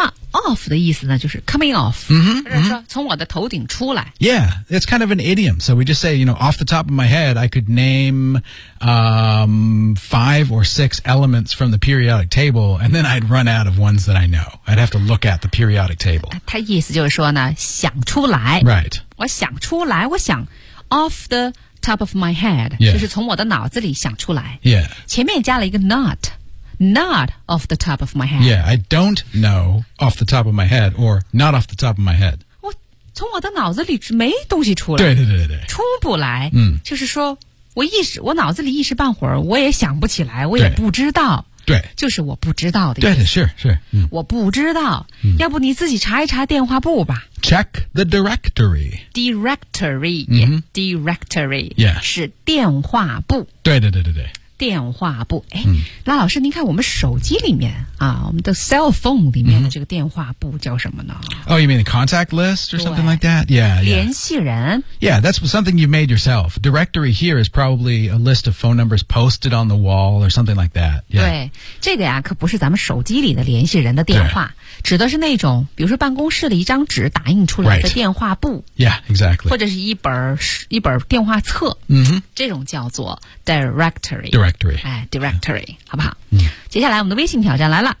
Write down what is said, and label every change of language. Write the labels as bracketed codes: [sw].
[zh] Off 的意思呢，就是 [en] coming off， [zh] 就、是说从我的头顶出来。 [en] Yeah, it's kind of an idiom. So we just say, you know, off the top of my head, I could name、five or six elements from the periodic table, and then I'd run out of ones that I know. I'd have to look at the periodic table. [zh] 他意思就是说呢，想出来。 [en] Right. [zh] 我想出来，我想 [en] off the top of my head,、 yeah. [zh] 就是从我的脑子里想出来。 [en] Yeah. [zh] 前面加了一个 [en] not. Not off the top of my head. Yeah, I don't know off the top of my head or not off the top of my head. [zh] 我从我的脑子里没东西出来。对对对对。出不来。嗯。就是说我脑子里一时半会儿我也想不起来我也不知道。对。就是我不知道的意思。对的是是。我不知道。要不你自己查一查电话簿吧。 [en] Check the directory. Directory.、Directory. Yeah. [zh] 是电话簿。对对对对对。电话簿，哎，那老师，您看我们手机里面啊，我们的 [en] cell phone [zh] 里面的这个电话簿叫什么呢 [en] ？Oh, you mean the contact list or something like that? Yeah, yeah. [zh] 联系人。 [en] Yeah, that's something you made yourself. Directory here is probably a list of phone numbers posted on the wall or something like that.、Yeah. [zh] 对，这个呀，可不是咱们手机里的联系人的电话，指的是那种，比如说办公室的一张纸打印出来的电话簿。 [en] Right. Yeah, exactly. [zh] 或者是一本电话册。这种叫做 directory。 [en] Directory, [zh] 好不好？接下来我们的微信挑战来了。